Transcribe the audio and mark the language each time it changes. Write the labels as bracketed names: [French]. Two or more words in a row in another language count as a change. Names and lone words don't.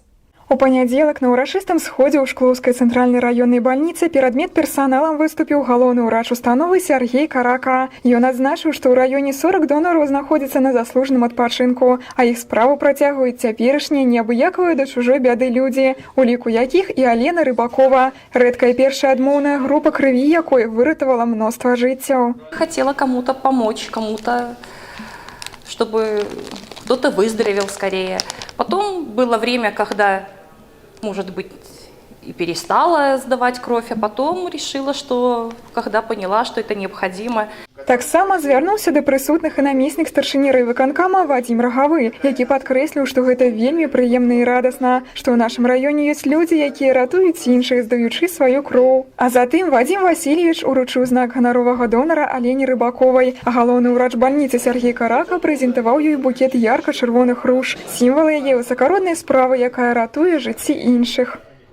[Belarusian] У панядзелак на ўрачыстым сходзе ў Шклоўскай цэнтральнай раённай бальніцы перад медперсаналам выступіў галоўны ўрач установы Сергей Карака. Ён адзначыў, што ў раёне 40 донараў знаходзяцца на заслужаным адпачынку, а іх справу працягваюць цяперашнія неабыякавыя да чужой бяды людзі, у ліку якіх і Алена Рыбакова, рэдкая першая адмоўная група крыві, якой выратавала мноства жыццяў. [Russian] Хотела кому-то помочь, кому-то, чтобы кто-то выздоровел скорее. Потом было время, когда, может быть, и перестала сдавать кровь, а потом решила, что, когда поняла, что это необходимо. [Belarusian] Таксама звярнуўся да прысутных і намеснік старшыні райвыканкама Вадзім Рагавы, які падкрэсліў, што гэта вельмі прыемна і радасна, што ў нашым раёне ёсць людзі, якія ратуюць іншых, здаючы сваю кроў. А затым Вадзім Васильевич уручыў знак ганаровага донара Алене Рыбаковай, а галоўны ўрач бальніцы Сергей Карака прэзентаваў ёй букет ярка-чырвоных руж, сімвал яе высакароднай справы, якая ратуе жыцці іншых.